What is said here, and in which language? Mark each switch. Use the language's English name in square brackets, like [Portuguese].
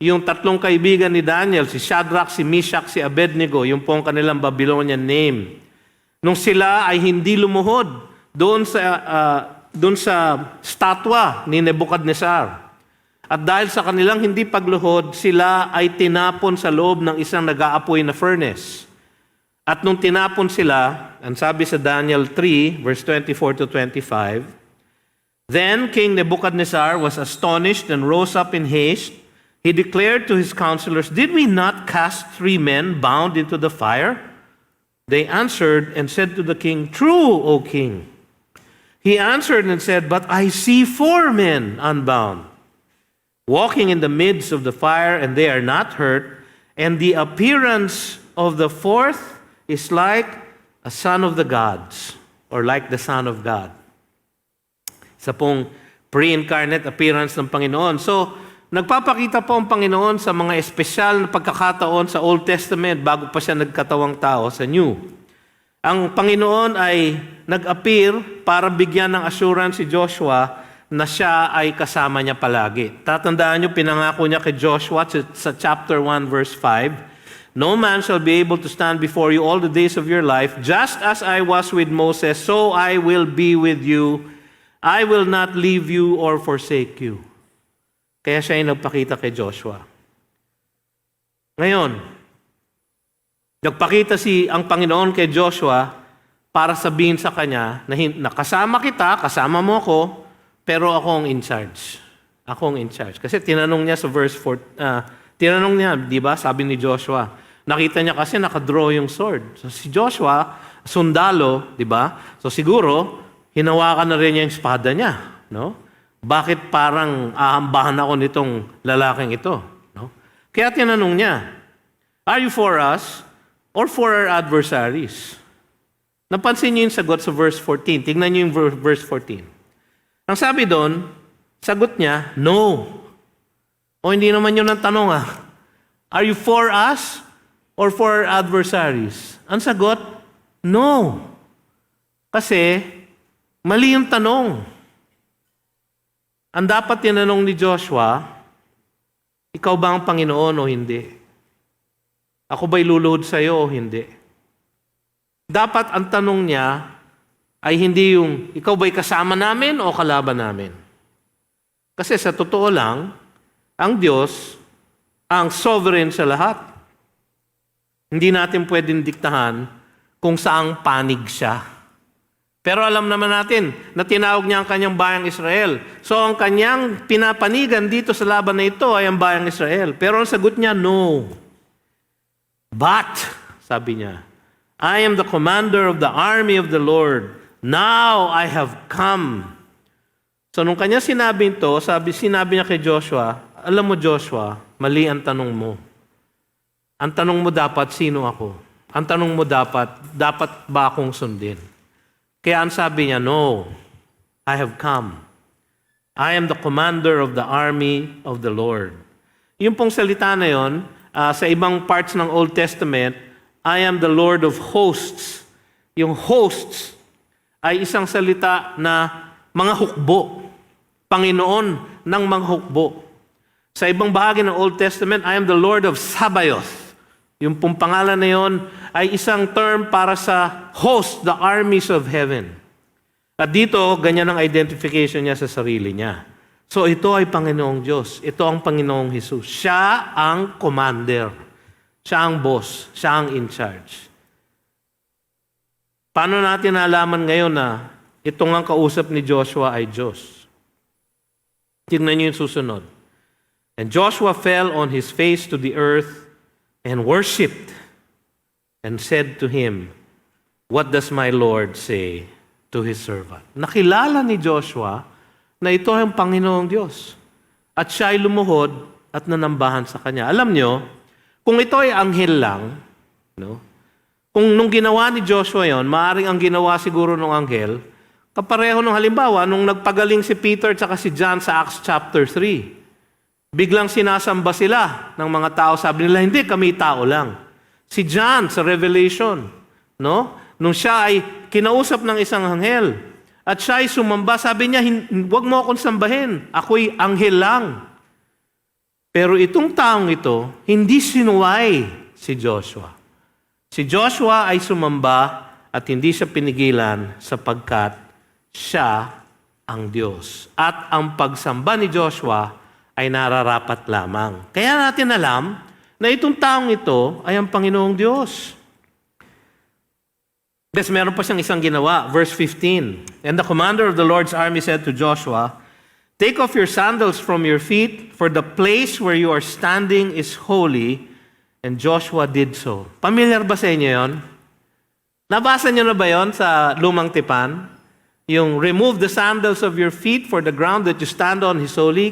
[Filipino] yung tatlong kaibigan ni Daniel, si Shadrach, si Meshach, si Abednego, yung pong kanilang Babylonian name. Nung sila ay hindi lumuhod doon sa statwa ni Nebuchadnezzar. At dahil sa kanilang hindi pagluhod, sila ay tinapon sa loob ng isang nag-aapoy na furnace. At nung tinapon sila, ang sabi sa Daniel 3, verse 24 to 25, [English] Then King Nebuchadnezzar was astonished and rose up in haste. He declared to his counselors, Did we not cast 3 men bound into the fire? They answered and said to the king, True, O king. He answered and said, But I see 4 men unbound, walking in the midst of the fire, and they are not hurt, and the appearance of the 4th is like a son of the gods, or like the Son of God. [Filipino] Sa pong pre-incarnate appearance ng Panginoon. So, nagpapakita po ang Panginoon sa mga espesyal na pagkakataon sa Old Testament bago pa siya nagkatawang tao sa New. Ang Panginoon ay nag-appear para bigyan ng assurance si Joshua na siya ay kasama niya palagi. Tatandaan niyo, pinangako niya kay Joshua sa chapter 1 verse 5, [English] No man shall be able to stand before you all the days of your life. Just as I was with Moses, so I will be with you. I will not leave you or forsake you. [Filipino] Kaya siya ay nagpakita kay Joshua. Ngayon, nagpakita ang Panginoon kay Joshua para sabihin sa kanya na kasama kita, kasama mo ako, pero ako ang in charge. Ako ang in charge. Kasi tinanong niya sa verse 4, tinanong niya, di ba, sabi ni Joshua, nakita niya kasi nakadraw yung sword. So si Joshua, sundalo, di ba? So siguro, hinawakan na rin niya yung espada niya, no? Bakit parang aambahan ako nitong lalaking ito? No? Kaya tinanong niya, [English] Are you for us or for our adversaries? [Filipino] Napansin niyo yung sagot sa verse 14. Tingnan niyo yung verse 14. Ang sabi doon, sagot niya, No. O hindi naman yun ang tanong . [English] Are you for us or for our adversaries? [Filipino] Ang sagot, No. Kasi mali yung tanong. Ang dapat tinanong ni Joshua, ikaw ba ang Panginoon o hindi? Ako ba'y luluhod sa iyo o hindi? Dapat ang tanong niya ay hindi yung, ikaw ba'y kasama namin o kalaban namin? Kasi sa totoo lang, ang Diyos ang sovereign sa lahat. Hindi natin pwedeng diktahan kung saang panig siya. Pero alam naman natin na tinawag niya ang kanyang bayang Israel. So ang kanyang pinapanigan dito sa laban na ito ay ang bayang Israel. Pero ang sagot niya, no. [English] But, [Filipino] sabi niya, [English] I am the commander of the army of the Lord. Now I have come. [Filipino] So nung kanya sinabi ito, sinabi niya kay Joshua, alam mo Joshua, mali ang tanong mo. Ang tanong mo dapat, sino ako? Ang tanong mo dapat ba akong sundin? Kaya ang sabi niya, [English] No, I have come. I am the commander of the army of the Lord. [Filipino] Yung pong salita na yon, sa ibang parts ng Old Testament, [English] I am the Lord of hosts. [Filipino] Yung hosts ay isang salita na mga hukbo. Panginoon ng mga hukbo. Sa ibang bahagi ng Old Testament, [English] I am the Lord of Sabaoth. [Filipino] Yung pong pangalan na yon ay isang term para sa host, [English] the armies of heaven. [Filipino] At dito, ganyan ang identification niya sa sarili niya. So ito ay Panginoong Diyos. Ito ang Panginoong Jesus. Siya ang commander. Siya ang boss. Siya ang in charge. Paano natin nalaman ngayon na itong ang kausap ni Joshua ay Diyos? Tingnan niyo yung susunod. [English] And Joshua fell on his face to the earth and worshipped and said to him, What does my Lord say to his servant? [Filipino] Nakilala ni Joshua na ito ang Panginoong Diyos. At siya ay lumuhod at nanambahan sa kanya. Alam nyo, kung ito ay anghel lang, no? Kung nung ginawa ni Joshua yon, maaaring ang ginawa siguro ng anghel, kapareho nung halimbawa, nung nagpagaling si Peter at si John sa Acts chapter 3. Biglang sinasamba sila ng mga tao. Sabi nila, hindi, kami tao lang. Si John sa Revelation, no? Nung siya ay kinausap ng isang anghel at siya ay sumamba, sabi niya, huwag mo akong sambahin. Ako'y anghel lang. Pero itong taong ito, hindi sinuway si Joshua. Si Joshua ay sumamba at hindi siya pinigilan sapagkat siya ang Diyos. At ang pagsamba ni Joshua ay nararapat lamang. Kaya natin alam na itong taong ito ay ang Panginoong Diyos. Yes, meron pa siyang isang ginawa. Verse 15. [English] And the commander of the Lord's army said to Joshua, "Take off your sandals from your feet, for the place where you are standing is holy." And Joshua did so. [Filipino] Familiar ba sa inyo yon? Nabasa niyo na ba yon sa Lumang Tipan? [English] Yung remove the sandals of your feet, for the ground that you stand on is holy.